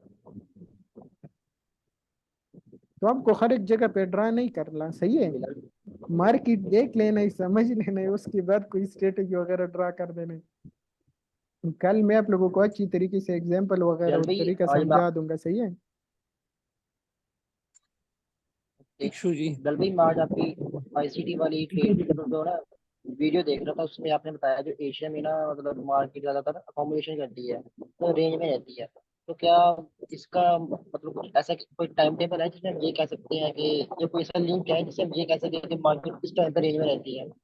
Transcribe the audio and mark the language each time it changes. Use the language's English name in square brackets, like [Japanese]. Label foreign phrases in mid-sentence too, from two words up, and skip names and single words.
[Urdu] تو آپ کو ہر ایک جگہ پہ ڈرا نہیں کرنا، صحیح ہے. مارکیٹ دیکھ لینا ہے، سمجھ لینا ہے، اس کے بعد کوئی سٹریٹیجی وغیرہ ڈرا کر دینا ہے. کل میں آپ لوگوں کو اچھی طریقے سے ایگزامپل وغیرہ जल उस भाई तरीका आज سمجھا دوں گا، صحیح ہے. [Pashto] ٹھیک شو جی. [Urdu] جل بھائی میں آج آپ کی آئی سی ٹی والی ٹریڈ جو نا ویڈیو دیکھ رہا تھا، اس میں آپ نے بتایا جو ایشیا میں نا مطلب مارکیٹ زیادہ تر اکوموڈیشن کرتی ہے تو رینج میں رہتی ہے. تو کیا اس کا مطلب کچھ ایسا کوئی [English] time table [Urdu] ہے جس میں ہم یہ کہہ سکتے ہیں کہ یہ کوئی ایسا لنک ہے جس سے ہم یہ کہہ سکیں کہ مارکیٹ اس ٹائم پر رینج میں رہتی ہے?